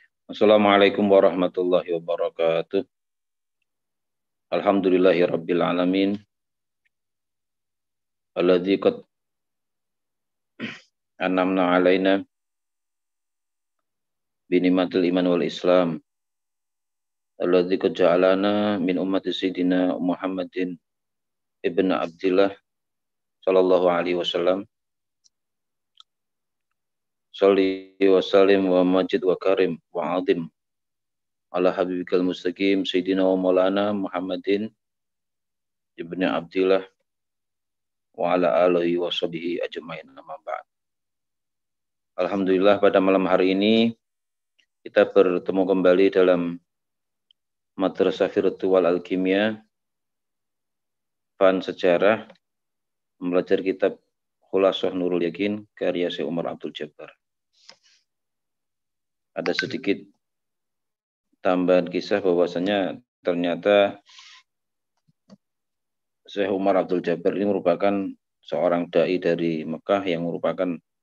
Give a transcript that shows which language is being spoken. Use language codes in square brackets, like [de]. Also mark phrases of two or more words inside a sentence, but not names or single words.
[ar] السلام عليكم ورحمة الله وبركاته. الحمد لله رب العالمين. الذي قد أنعمنا علينا بنعمة الإيمان والإسلام. الذي قد جعلنا من أمة سيدنا محمد بن عبد الله صلى الله عليه وسلم. صل وسلم ومجد وكرم وعظم على حبيبك المستقيم سيدنا ومولانا محمد بن عبد الله وعلى آله وصحبه أجمعين، أما بعد. [id] Alhamdulillah, pada malam hari ini kita bertemu kembali dalam Madrasah Virtual Alkimia Fan Sejarah, belajar kitab Khulasah Nurul Yakin karya Syekh Umar Abdul Jabbar. Ada sedikit tambahan kisah bahwasanya ternyata Syekh Umar Abdul Jabbar ini merupakan seorang dai dari Mekah yang merupakan